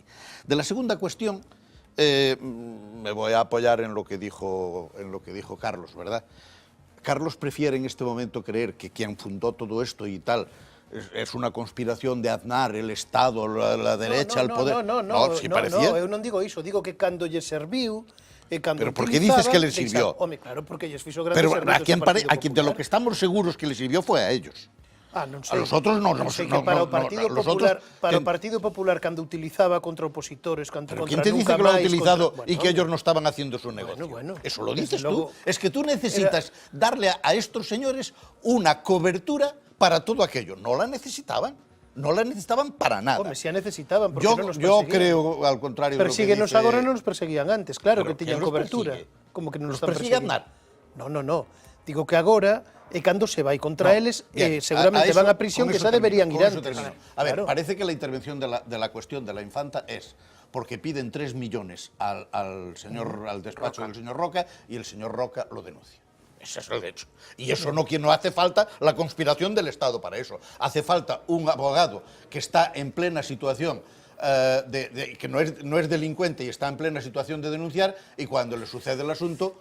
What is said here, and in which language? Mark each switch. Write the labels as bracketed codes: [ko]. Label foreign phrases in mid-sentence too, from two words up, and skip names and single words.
[es] De la segunda cuestión, me voy a apoyar en lo que dijo Carlos, ¿verdad? Carlos prefiere en este momento creer que quien fundó todo esto y tal es una conspiración de Aznar, el Estado, la derecha, el poder. [gl] Eu non digo iso, digo que cando lle serviu [es] Pero ¿por qué dices que le sirvió? [gl] Home, claro, porque lles fixo grandes [es] Pero [gl] servizos [es] a quien de lo que estamos seguros que le sirvió fue a ellos. [gl] Non [es] A [gl] sei. [es] los otros no. [gl] Non sei que para o Partido Popular cando utilizaba contra opositores, contra [es] ¿Pero quién te dice que lo ha utilizado y que ellos no estaban haciendo su negocio? Bueno, eso lo dices tú. Es que tú necesitas darle a estos señores una cobertura para todo aquello. No la necesitaban. No la necesitaban para nada. [gl] Home, si a necesitaban, porque non nos [es] yo [gl] perseguían. [es] creo, al contrario de lo que [gl] Persíguenos [es] dice... [gl] agora non nos perseguían antes, claro que [es] ¿Pero [gl] tiñan [es] quién los [gl] cobertura. [es] persigue? [gl] Como que non nos [es] ¿Los [gl] están [es] persigue [gl] perseguindo. [es] Aznar? No. [gl] Digo que agora é cando se vai contra eles, seguramente van a prisión, que xa deberían ir antes. [es] A ver, parece que la intervención de la cuestión de la infanta es porque piden 3 millones al despacho del señor Roca y el señor Roca lo denuncia. Ese es el hecho. Y eso no hace falta la conspiración del Estado para eso. Hace falta un abogado que está en plena situación que no es delincuente y está en plena situación de denunciar, y cuando le sucede el asunto